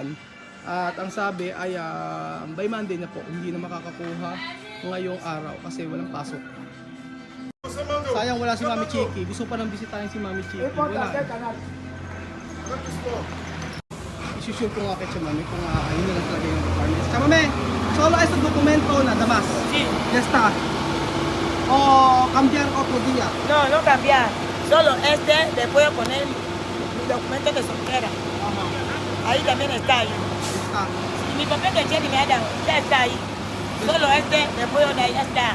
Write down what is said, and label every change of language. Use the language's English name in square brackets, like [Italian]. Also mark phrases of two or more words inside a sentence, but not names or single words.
[Filipino] At ang sabi ay [English] by Monday [Filipino] na po, hindi na makakakuha ngayong araw kasi walang pasok. Sayang wala si Mami Chiki. Gusto pa nang bisitahin si Mami Chiki. Wala. Isusure ko nga kay Chamami kung yun na lang talaga yung requirements. Chamami, [Spanish] solo es el documento nada más. Sí. Ya está. O cambiar otro día. No cambiar. Solo le puedo poner mi documento de soltera. Ahí también está ahí. Está. Y mi papel de cheque me ha dado, ya está ahí. Solo le puedo dar, ya está.